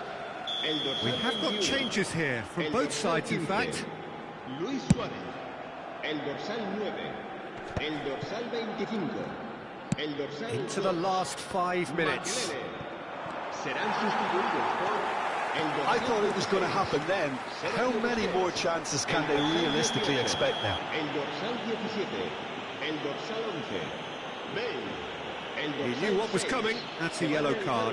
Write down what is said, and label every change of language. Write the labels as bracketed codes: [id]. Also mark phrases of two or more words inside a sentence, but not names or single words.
[es] El dorsal [en] We have got [es] 21, [en] changes here from [es] el [en] both [es] dorsal [en] sides, in [es] 15, [en] fact. [es] Luis Suárez. El dorsal 9. El dorsal 25. El dorsal [en] Into the [es] 2, [en] last 5 minutes. [es] Makelele. Serán sustituidos por el dorsal [en] I thought it was going to happen then. How many more chances can they realistically expect now? [es] El dorsal 17. El dorsal 11. Bale. [en] He knew what was coming. That's a yellow card.